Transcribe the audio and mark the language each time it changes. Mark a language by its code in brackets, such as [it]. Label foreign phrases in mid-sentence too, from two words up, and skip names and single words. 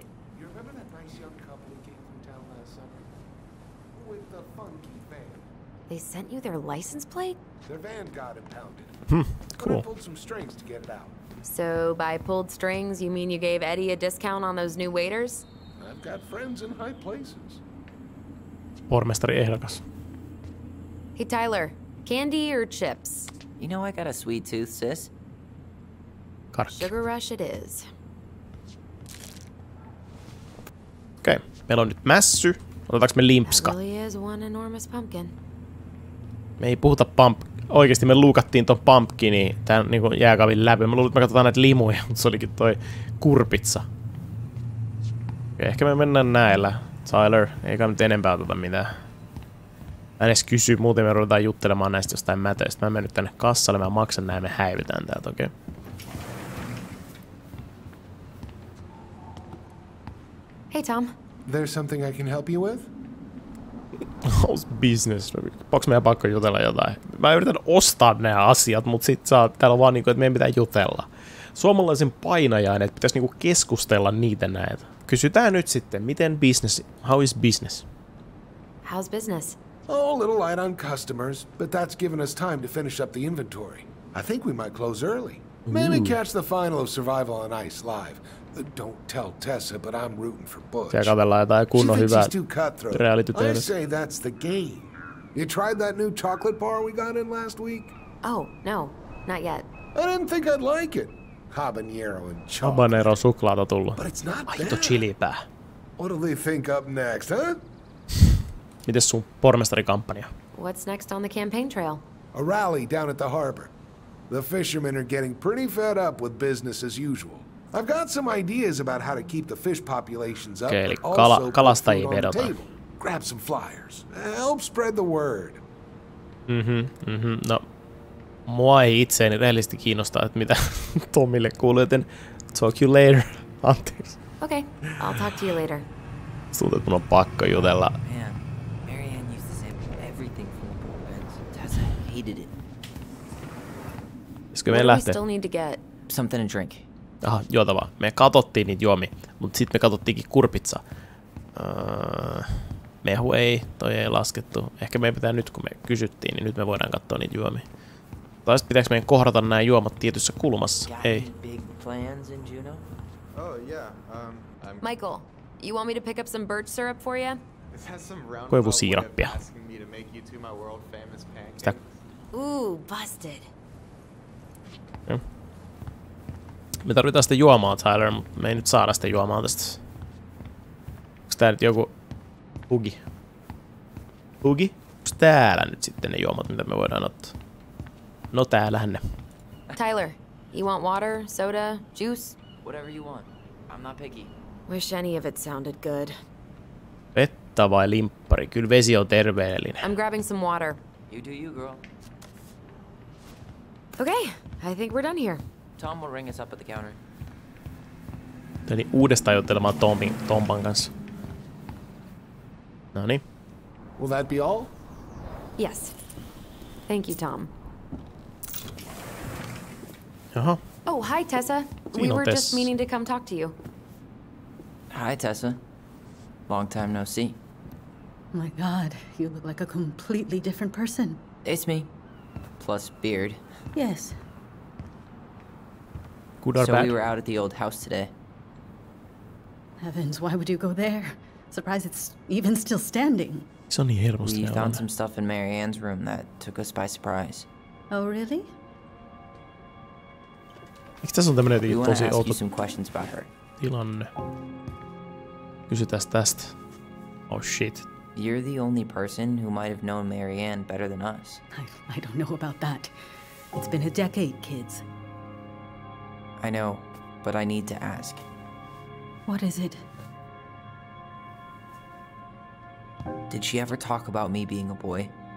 [en] You remember that nice young couple who came from town last summer? With the funky van. They sent you their license plate? Their van got impounded. But I Cool. pulled some strings to get it out. So by pulled strings, you mean you gave Eddie a discount on those new waiters? I've got friends in high places. [fi] Pormestari ehdokas. [en] Hey Tyler, candy or chips? You know I got a sweet tooth, sis. [fi] Karkki. [en] Sugar rush it is. [fi] Okei, meillä on nyt mässy. Otetaanko me [en] That [fi] limpska? [en] really is one enormous pumpkin. [fi] Me ei puhuta oikeesti me luukattiin ton pumpkini tän niinku jääkaavin läpi. Mä luulin, että me katsotaan näitä limuja, mutta se olikin toi kurpitsa. Okei, ehkä me mennään näillä. Tyler, eikä nyt enempää oteta mitään. Mä en edes kysy, muuten me ruvetaan juttelemaan näistä jostain mätöistä. Mä menen nyt tänne kassalle, mä maksan näin, me häivytään täältä, okei. [en] Hey Tom, There's something I can help you with? How's business? [fi] Onko meidän pakko jutella jotain? Mä yritän ostaa nämä asiat, mutta sit täällä on vaan niinku, että meidän pitää jutella. Suomalaisen painajainen, että pitäisi niinku keskustella niitä näitä. Kysytään nyt sitten, miten business, [en] how is business? how's business? Oh, a little light on customers, but that's given us time to finish up the inventory. I think we might close early. Maybe catch the final of Survival on Ice live. Don't tell Tessa, but I'm rooting for Butch. [fi] Siellä katsellaan jotain [en] She [fi] kunnon [en] thinks [fi] hyvää [en] he's too cutthroat. I [fi] reality-töitä. [en] say that's the game. You tried that new chocolate bar we got in last week? Oh, no, not yet. I didn't think I'd like it. Habanero and chocolate. [fi] Habanero suklaata tullut. [en] But it's not [fi] Aito [en] bad. [fi] chilipää. [en] What'll they think up next, huh? [fi] Mites sun pormestarikampanja? [en] What's next on the campaign trail? A rally down at the harbor. The fishermen are getting pretty fed up with business as usual. I've got some ideas about how to keep the fish populations up, [fi] Eli [en] but also put [fi] kalastajia [en] food on the [fi] vedotaan. [en] table. Grab some flyers. Help spread the word. [fi] No, mua ei itseäni rehellisesti kiinnostaa, että mitä Tomille kuuluu, joten [en] talk you later. [fi] Anteeksi. [en] Okay, I'll talk to you later. [fi] Tuntuu, että mun on pakko jutella. [en] Man, Marianne used to say everything from the pulpit. Tessa hated it. [fi] Pitäisikö [en] What [fi] meidän [en] do we [fi] lähteä? [en] still need to get? Something to drink. [fi] Aha, juotavaa. Me katsottiin niitä juomia, mutta sitten me katsottiinkin kurpitsa. Mehu ei, toi ei laskettu. Ehkä meidän pitää nyt, kun me kysyttiin, niin nyt me voidaan katsoa niitä juomia. Tai sitten pitääkö meidän kohdata nämä juomat tietyssä kulmassa? [en] Got [fi] Ei. [en] any big plans in Juneau? Oh, yeah. I'm... Michael, you want me to pick up some birch syrup for you? This has some roundabout [fi] Koivusiirappia. [en] way of asking me to make you two my world famous pancakes. [fi] Sitä. [en] Ooh, busted. [fi] Me tarvitaan sitä juomaa, Tyler, mutta me ei nyt saada sitä juomaa tästä. Onks tää nyt joku bugi? Bugi? Onks täällä nyt sitten ne juomat, mitä me voidaan ottaa? No täällähän ne. [en] Tyler, you want water, soda, juice? Whatever you want. I'm not picky. Wish any of it sounded good. [fi] Vettä vai limppari? Kyllä vesi on terveellinen. [en] I'm grabbing some water. You do you, girl. Okay, I think we're done here. Tom will ring us up at the counter. [fi] Eli uudestaan juttelemaan Tompan kanssa. Noniin. [en] Will that be all? Yes. Thank you, Tom. [fi] Jaha. [en] Oh, hi, Tessa. We [fi] on [en] were just [fi] Tess. [en] meaning to come talk to you. Hi, Tessa. Long time no see. My God, you look like a completely different person. It's me. Plus beard. Yes. Good or So bad? we were out at the old house today. Heavens, why would you go there? Surprised it's even still standing. [fi] Se on niin hirmusti. [en] We found some stuff in Marianne's room that took us by surprise. Oh, really? [fi] Miksi tässä on tämmönen [en] We want [fi] tosi [en] to ask [fi] outo [en] you some questions about her. [fi] tilanne? Kysytäs tästä. [en] Oh shit. You're the only person who might have known Marianne better than us. I don't know about that. It's been a decade, kids. I know, but I need to ask. What is it? Did she ever talk about me being a boy?